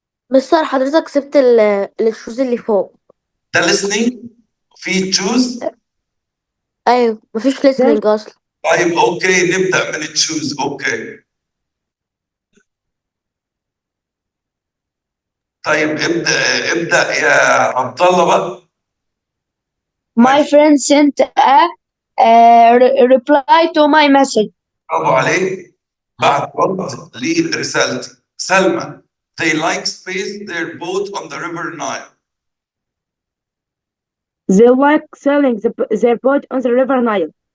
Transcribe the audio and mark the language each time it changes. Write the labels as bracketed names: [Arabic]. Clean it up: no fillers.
[Arabic] مستر حضرتك سبت الشوز اللي فوق. ده listening في choose. ايوه مفيش listening اصلا. طيب اوكي نبدأ من choose. اوكي طيب ابدأ يا عبد الله بقى. [English] My friend sent a reply to my message. [Arabic] برافو عليك. بعد رد لرسالتي. سلمى. [English] They like space their boat on the river Nile. They like selling their boat on the river Nile.